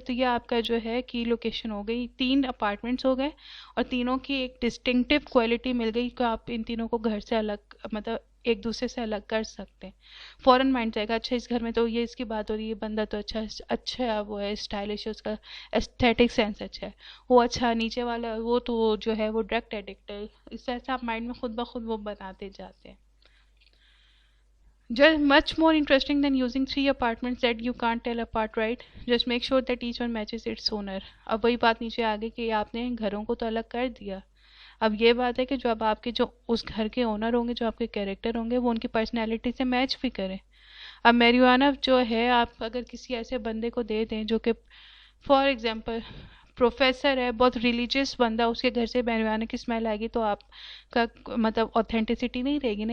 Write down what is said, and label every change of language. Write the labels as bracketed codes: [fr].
[ur] تو یہ آپ کا جو ہے کی لوکیشن ہو گئی. 3 اپارٹمنٹس ہو گئے اور تینوں کی ایک ڈسٹنکٹیو کوالٹی مل گئی کہ آپ ان تینوں کو گھر سے الگ مطلب ایک دوسرے سے الگ کر سکتے ہیں. فوراً مائنڈ جائے گا اچھا اس گھر میں تو یہ اس کی بات ہو رہی ہے, بندہ تو اچھا وہ ہے, اسٹائلش ہے, اس کا ایستھیٹک سینس اچھا ہے, وہ اچھا نیچے والا وہ تو جو ہے وہ ڈرگ ایڈکٹ ہے. اس طرح سے آپ مائنڈ میں خود بخود وہ بناتے جاتے ہیں. [en] Just much more interesting than using 3 apartments that you can't tell apart, right? Just make sure that each one matches its owner. [ur] اب وہی بات نیچے آگے کہ آپ نے گھروں کو تو الگ کر دیا. اب یہ بات ہے کہ جو اب آپ کے جو اس گھر کے اونر ہوں گے, جو آپ کے کیریکٹر ہوں گے, وہ ان کی پرسنالٹی سے میچ بھی کریں. اب میریجوانا جو ہے آپ اگر کسی ایسے بندے کو دے دیں جو کہ فار ایگزامپل پروفیسر ہے, بہت ریلیجیس بندہ, اس کے گھر سے میریجوانا کی اسمیل آئے گی تو آپ کا مطلب اوتھینٹسٹی نہیں رہے گی نا.